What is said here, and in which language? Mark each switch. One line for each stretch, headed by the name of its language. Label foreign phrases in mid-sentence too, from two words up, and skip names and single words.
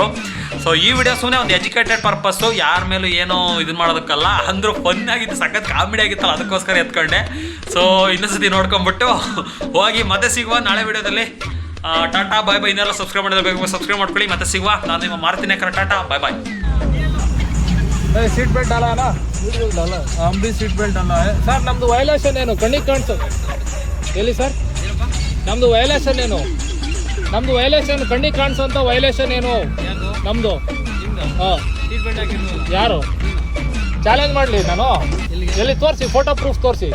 Kannada: ಸೊ ಈ ವಿಡಿಯೋ ಸುಮ್ಮನೆ ಒಂದು
English: educated purpose,
Kannada: ಯಾರ ಮೇಲೂ ಏನೋ ಇದನ್ನ ಮಾಡೋದಕ್ಕಲ್ಲ. ಅಂದರೂ ಫನ್ ಆಗಿತ್ತು, ಸಖತ್ ಕಾಮಿಡಿ ಆಗಿತ್ತಲ್ಲ, ಅದಕ್ಕೋಸ್ಕರ ಎತ್ಕೊಂಡೆ. ಸೊ ಇನ್ನೊಂದ್ಸತಿ ನೋಡ್ಕೊಂಡ್ಬಿಟ್ಟು ಹೋಗಿ ಮತ್ತೆ ಸಿಗುವ ನಾಳೆ ವಿಡಿಯೋದಲ್ಲಿ.
English: tata bye bye.
Kannada: ಇನ್ನೆಲ್ಲ ಸಬ್ಸ್ಕ್ರೈಬ್ ಮಾಡಿದ್ರೆ ಸಬ್ಸ್ಕ್ರೈಬ್ ಮಾಡ್ಕೊಳ್ಳಿ. ಮತ್ತೆ ಸಿಗುವ. ನಾನು ನಿಮ್ಮ ಮಾರುತಿ ನೇಕರ.
English: tata bye bye. seat belt
Hindi: डाला है ना? हम भी
English: seat belt
Hindi: डाला है ಸರ್.
Kannada: ನಮ್ದು ವೈಲೇಷನ್ ಏನು ಕಣ್ಣಿಗೆ ಕಾಣಿಸು ಎಲ್ಲಿ ಸರ್? ನಮ್ದು ವೈಲೇಷನ್ ಏನು? ನಮ್ದು ವೈಲೇಷನ್ ಕಣ್ಣಿಗೆ ಕಾಣಿಸೋಂಥ ವೈಲೇಷನ್ ಏನು ನಮ್ದು? ಹಾಂ,
English: seat belt
Kannada: ಹಾಕಿಲ್ವಲ್ಲ? ಯಾರು ಚಾಲೆಂಜ್ ಮಾಡಲಿ ನಾನು? ಎಲ್ಲಿ ತೋರಿಸಿ,
English: photo proof
Kannada: ತೋರಿಸಿ.